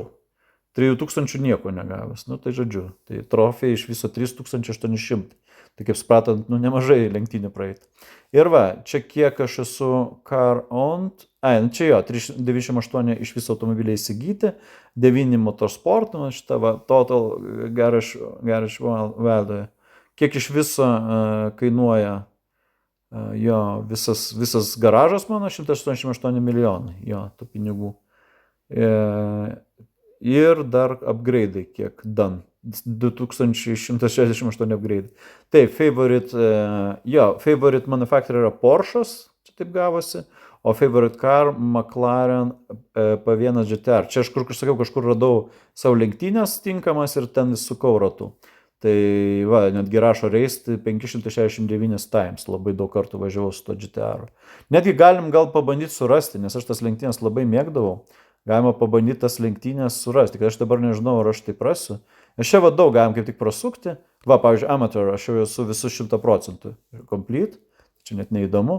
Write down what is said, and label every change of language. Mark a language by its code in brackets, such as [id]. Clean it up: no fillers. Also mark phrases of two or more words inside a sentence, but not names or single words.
[lt] 3000 nieko negavęs, nu tai žodžiu, tai trofėjai iš viso 3800. Tai kaip supratant, nu nemažai lenktynių praeiti. Ir va, čia kiek aš esu [en] car owned, [lt] nu čia jo, 98 iš viso automobiliai įsigyti, 9 motorsport, nu šitą va, [en] total garage value. [lt] Kiek iš viso kainuoja jo visas garažas mano, 188 milijonai, jo, tų pinigų. Ir dar upgrade'ai kiek done. 2168 upgrade. Taip, [en] favorite manufacturer [lt] yra Porsche'as, čia taip gavosi, o [en] favorite car [lt] McLaren P1 GTR. Čia aš kažkur radau savo lenktynės tinkamas ir ten sukau ratų. Tai va, netgi rašo [en] race 569 times, [lt] labai daug kartų važiavau su to GTR. Netgi galim gal pabandyti surasti, nes aš tas lenktynės labai mėgdavau. Galima pabandyti tas lenktynės surasti, kad aš dabar nežinau, ar aš taip rasiu. Aš čia va daug galim kaip tik prasukti. Va, pavyzdžiui, amateur, aš jau esu visus 100% complete, čia net neįdomu.